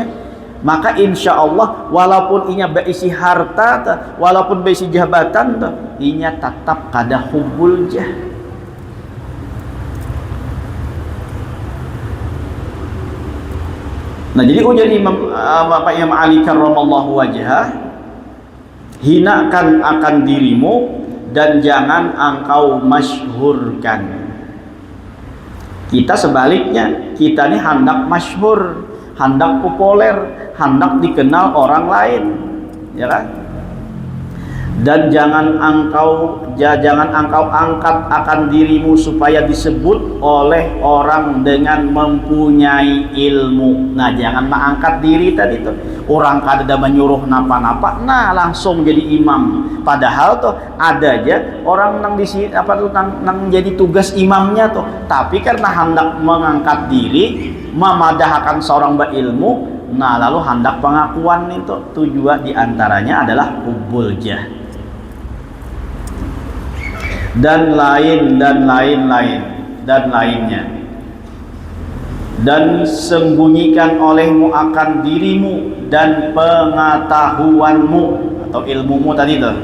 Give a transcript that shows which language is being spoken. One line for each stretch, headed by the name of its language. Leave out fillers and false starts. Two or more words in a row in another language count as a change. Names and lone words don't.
Banjar: Maka insya Allah walaupun inya beisi harta, walaupun beisi jabatan, inya tetap kada
Arabic: حب الجاه.
Indonesian: Nah jadi ujar Imam Ali
Arabic: كرم الله وجهه,
Indonesian: hinakan akan dirimu dan jangan engkau masyhurkan. Kita sebaliknya, kita ini hendak masyhur, hendak populer, hendak dikenal orang lain, ya kan? Dan jangan engkau angkat akan dirimu supaya disebut oleh orang dengan mempunyai ilmu.
Banjar: Nah jangan mengangkat diri tadi tuh, orang kada menyuruh napa-napa nah langsung jadi imam, padahal tuh ada aja orang nang di sini apa tuh nang jadi tugas imamnya tuh, tapi karena hendak mengangkat diri, memadahkan seorang berilmu, nah lalu hendak pengakuan itu tujuan diantaranya adalah
Arabic: حب الجاه.
Indonesian: Dan lainnya, dan sembunyikan olehmu akan dirimu dan pengetahuanmu atau ilmumu tadi tuh.